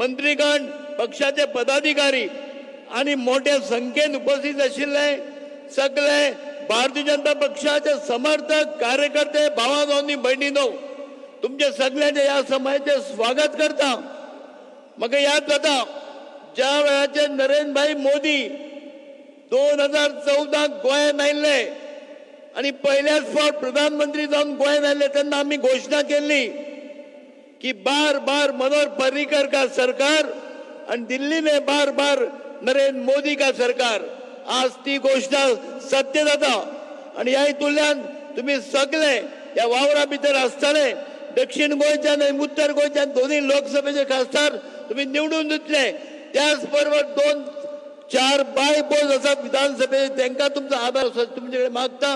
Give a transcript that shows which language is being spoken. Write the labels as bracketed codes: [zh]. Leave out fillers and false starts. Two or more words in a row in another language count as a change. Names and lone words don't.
[kok] मंत्रीगण, पक्षाचे पदाधिकारी आणि मोठ्या संख्येन उपस्थित आशिल्ले सगळे भारतीय जनता पक्षाचे समर्थक कार्यकर्ते भावांनो आनी भयणींनो तुमचे सगळ्यांचे ह्या समाजाचे स्वागत करता. म्हाका याद जाता ज्या वेळाचेर नरेंद्र भाई मोदी 2014 गोंयांत आयिल्ले आनी पयल्याच फावट प्रधानमंत्री जावन गोंयांत आयिल्ले तेन्ना आमी घोशणा केल्ली कि [hi] बार बार मनोहर पर्रीकर का सरकार और दिल्ली में बार बार नरेंद्र मोदी का सरकार. [kok] आज ती घोषणा सत्य जाता आणि ह्या हितूंतल्यान तुम्ही सगळे ह्या वावरा भितर आसतले. दक्षिण गोंयच्यान आनी उत्तर गोंयच्यान दोन्ही लोकसभेचे खासदार तुम्ही निवडून दितले. त्याच बरोबर 2-4 बाय पोस्ट आसात विधानसभेचे तांकां तुमचो आभार तुमचे कडेन मागता.